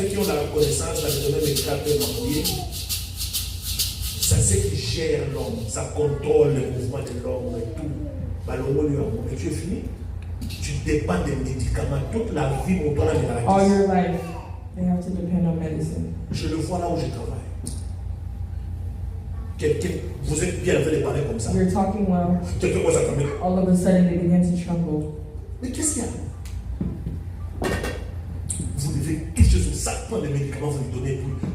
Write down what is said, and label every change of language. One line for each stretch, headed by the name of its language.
French: Ceux qui ont la connaissance dans les domaines médicaux peuvent m'appuyer. C'est ce qui gère l'homme. Ça contrôle le mouvement de l'homme et tout. Mais tu es fini. Tu dépends des médicaments. Toute la vie, mon temps, la
English: All
French: maladie.
English: your life, they have to depend on medicine.
French: Je le vois là où je travaille. Vous êtes bien en train de parler comme ça.
English: You're talking well.
French: Quelqu'un commence à tomber.
English: All of a sudden, they begin to tremble.
French: Mais qu'est-ce qu'il y a? Vous devez quelque chose, ça prend des médicaments, vous lui donnez pour.